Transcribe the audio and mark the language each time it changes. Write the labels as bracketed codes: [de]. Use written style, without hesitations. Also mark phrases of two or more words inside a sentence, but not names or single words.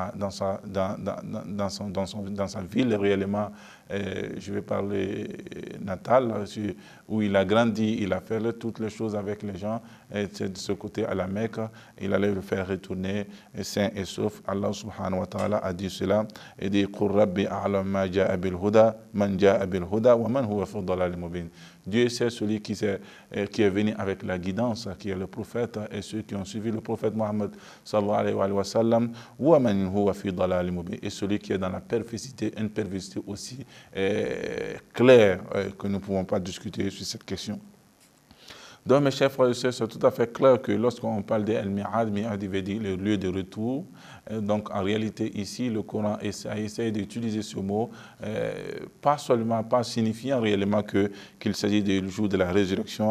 [fr] sa ville réellement, je vais parler natale, où il a grandi, il a fait toutes les choses avec les gens, et de ce côté à la Mecque, il allait le faire retourner sain et sauf. [ar] الله سبحانه وتعالى [fr] a dit cela, et dit « [ar] قل ربي أعلم ما جاء بالهدى من جاء بالهدى ومن هو في ضلال مبين [fr] » Dieu c'est celui qui est venu avec la guidance, qui est le prophète, et ceux qui ont suivi le prophète Mohammed [ar] صلى الله عليه وسلم، ومن هو في ضلال مبين, [fr] et celui qui est dans la perversité, une perversité aussi claire que nous ne pouvons pas discuter sur cette question. Donc, mes chers frères et sœurs, c'est tout à fait clair que lorsqu'on parle d'Al-Mi'ad, Mi'ad veut dire le lieu de retour. Donc, en réalité, ici, le Coran essaie d'utiliser ce mot, pas signifiant réellement qu'il s'agit du jour de la résurrection.